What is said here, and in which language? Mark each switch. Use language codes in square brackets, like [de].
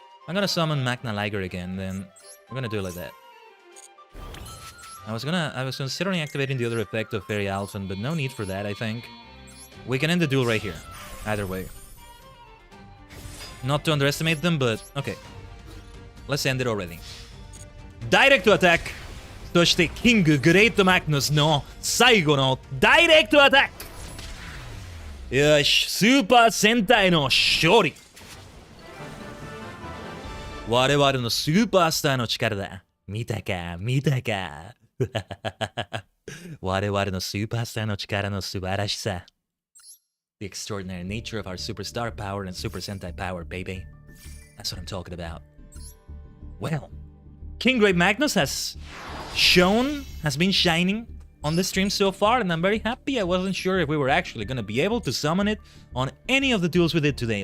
[en] I'm gonna summon Magna Liger again, then we're gonna do it like that. I was considering activating the other effect of Fairy Alphen, but no need for that, I think. We can end the duel right here. Either way. Not to underestimate them, but okay. Let's end it already. Direct to attack! [ja] そしてキンググレートマグナスの最後のダイレクトアタック！よし、スーパー戦隊の勝利！我々のスーパースターの力だ。見たか、見たか。我々のスーパースターの力の素晴らしさ。 [en] The extraordinary nature of our superstar power and Super Sentai power, baby. That's what I'm talking about. Well, Kinggrave Magnus has shone, has been shining on the stream so far, and I'm very happy. I wasn't sure if we were actually gonna be able to summon it on any of the duels we did today.